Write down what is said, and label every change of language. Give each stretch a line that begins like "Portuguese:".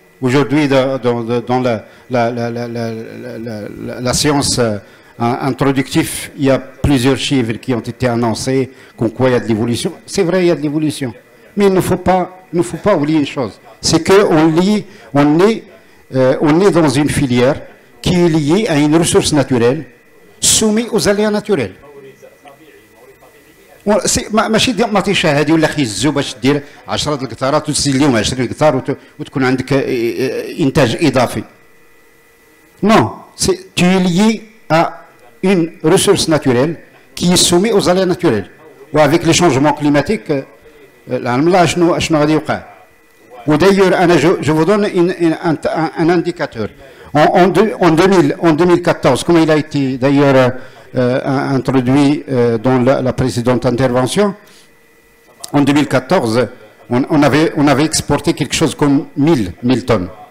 French: Aujourd'hui, dans la séance introductive, il y a plusieurs chiffres qui ont été annoncés, comme quoi il y a de l'évolution. C'est vrai, il y a de l'évolution. Mais il ne faut pas oublier une chose. C'est qu'on est dans une filière qui est liée à une ressource naturelle soumise aux aléas naturels.
Arabic: ماشي ما تيشاهدي ولا خيزو باش دير 10 القطارات وتزيد لهم 20 قطار وتكون عندك انتاج اضافي.
French: Non, tu es lié à une ressource naturelle qui est soumise aux aléas naturels.
Arabic: و
French: avec les changements climatiques,
Arabic: العالم لا شنو غادي يوقع.
French: D'ailleurs, je vous donne un indicateur. En 2014, comme il a été d'ailleurs introduit dans la précédente intervention, en 2014, on avait exporté quelque chose comme 1000 tonnes.